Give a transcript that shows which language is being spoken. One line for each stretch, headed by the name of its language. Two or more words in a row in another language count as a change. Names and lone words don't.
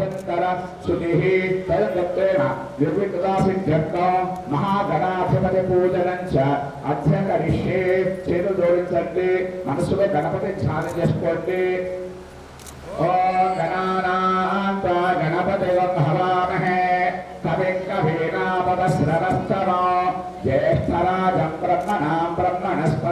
Sanskrit: शंकर सुतिः तद्दत्तेन निर्विकृता सिद्ध्यर्थं महागणाधिपति पूजनं च अद्य करिष्ये
Telugu: చేతులు జోడించండి మనసులో గణపతి ధ్యానం చేసుకోండి
Sanskrit: ఓం గణానాం త్వా గణపతిం హవామహే కవిం కవీనాపవస్రవస్తమో జ్యేష్ఠరాజం బ్రహ్మణాం బ్రహ్మణస్పద